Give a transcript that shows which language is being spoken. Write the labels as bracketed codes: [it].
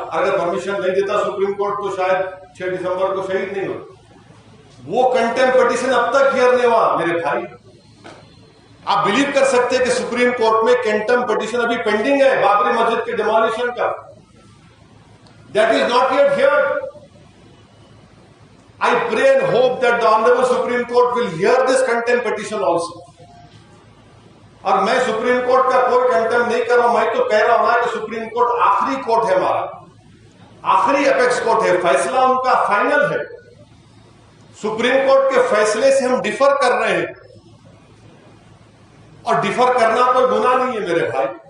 [hi] अगर परमिशन नहीं देता सुप्रीम कोर्ट तो शायद 6 दिसंबर को शहीद नहीं होता. वो कंटेम्प्ट पिटीशन अब तक हियर नहीं हुआ मेरे भाई. आप बिलीव कर सकते हैं कि सुप्रीम कोर्ट में कंटेम्प्ट पिटीशन अभी पेंडिंग है बाबरी मस्जिद के डिमोलिशन का. [en] That is not yet heard. I pray and hope that the Honorable Supreme Court will hear this contempt petition also. [hi] और मैं सुप्रीम कोर्ट का कोई कंटेम्प्ट नहीं कर रहा हूं, मैं तो कह रहा हूं ना कि सुप्रीम कोर्ट आखिरी कोर्ट है हमारा, आखिरी अपेक्स कोर्ट है, फैसला उनका फाइनल है. सुप्रीम कोर्ट के फैसले से हम डिफर कर रहे हैं, और डिफर करना कोई गुनाह नहीं है मेरे भाई.